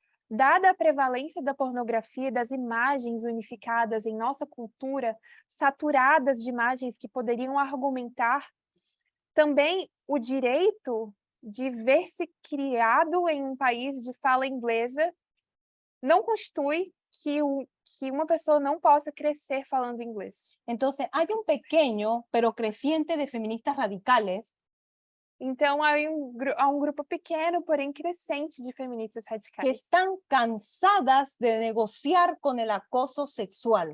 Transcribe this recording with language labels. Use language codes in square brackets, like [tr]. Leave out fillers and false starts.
[pt] Dada a prevalência da pornografia e das imagens unificadas em nossa cultura, saturadas de imagens que poderiam argumentar, também o direito de ver-se criado em um país de fala inglesa não constitui que uma pessoa não possa crescer falando inglês. [es] Entonces, hay un pequeño pero creciente de feministas radicales. [pt] Então, há um grupo pequeno, porém crescente de feministas que radicais [es] están cansadas de negociar con el acoso sexual.